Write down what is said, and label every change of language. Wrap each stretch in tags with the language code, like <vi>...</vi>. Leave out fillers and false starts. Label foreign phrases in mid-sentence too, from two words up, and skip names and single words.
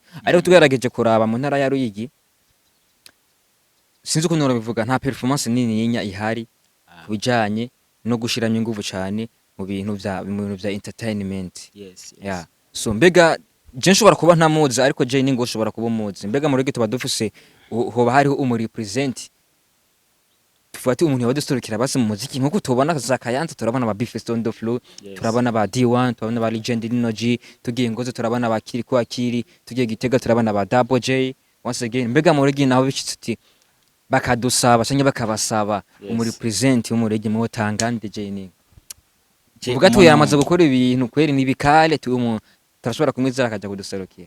<rn>Ariko tugerageje kuraba mu ntara ya Ruyigi sinzi ukuntu bivuga nta performance nini yinya ihari kubijanye no gushiramo ingufu cyane mu bintu bya entertainment. So mbega je nshobora kuba ntamuzi ariko Cheningo ushobora kuba umuzi. Mbega mu Ruyigi tuba dufise hoba hariho umurepresent tufati umuntu yabadustorokera base mu muziki nkuko tubona za Kayanza. Turabona ba Bifesi</rn> <en>on the floor.</en> <rn>Turabona ba D1, turabona ba Legend Ninoji, tugiye Ngozi turabona ba Kiri kwa Kiri, tugiye Gitega turabana ba Double J.</rn> <en>Once again</en> <rn>mbega mu Ruyigi naho bicitse bakadusaba cyangwa bakabasaba umurepresent w'umurege mu Tangande Cheningo. Uvuga to yaramaze gukora ibintu kweri nibikale turashobora kumwizera akajya kuduserukira.</rn>